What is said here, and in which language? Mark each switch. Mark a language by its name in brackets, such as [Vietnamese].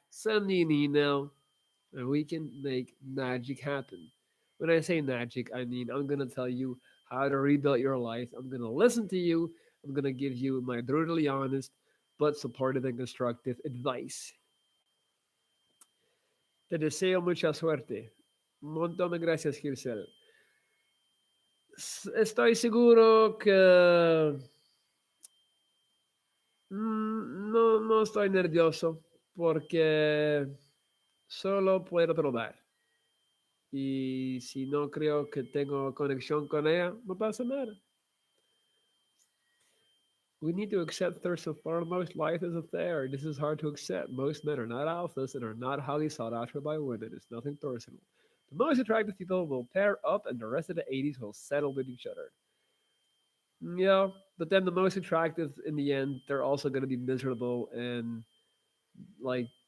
[English] Send me an email and we can make magic happen. When I say magic, I mean I'm gonna tell you how to rebuild your life. I'm gonna listen to you. I'm gonna give you my brutally honest but supportive and constructive advice. [Spanish] Te deseo mucha suerte. Un montón de gracias, Girsel. Estoy seguro que no estoy nervioso porque solo puedo probar. Y si no creo que tengo conexión con ella, no pasa nada. [English] We need to accept first and foremost life is a fair. This is hard to accept. Most men are not alphas and are not highly sought after by women. It's nothing personal. The most attractive people will pair up and the rest of the 80s will settle with each other. Yeah, but then the most attractive in the end, they're also going to be miserable and like